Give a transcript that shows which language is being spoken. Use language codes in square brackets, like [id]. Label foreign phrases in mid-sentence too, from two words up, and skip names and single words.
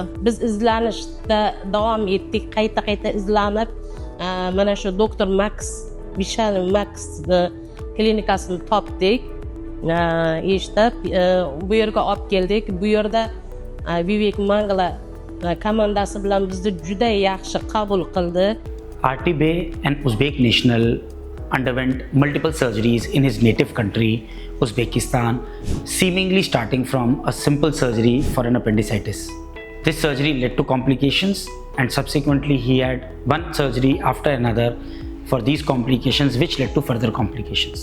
[uz] biz izlanishda davom etdik, qayta izlanib, mana shu doktor Max klinikasini topdik. Eshitib, bu yerga olib keldik. Bu yerda Vivek Mangla komandasi bilan bizni juda yaxshi qabul qildi. [en] RTB, an Uzbek national, underwent multiple surgeries in his native country, Uzbekistan, seemingly starting from a simple surgery for an appendicitis. This surgery led to complications, and subsequently he had one surgery after another for these complications, which led to further complications.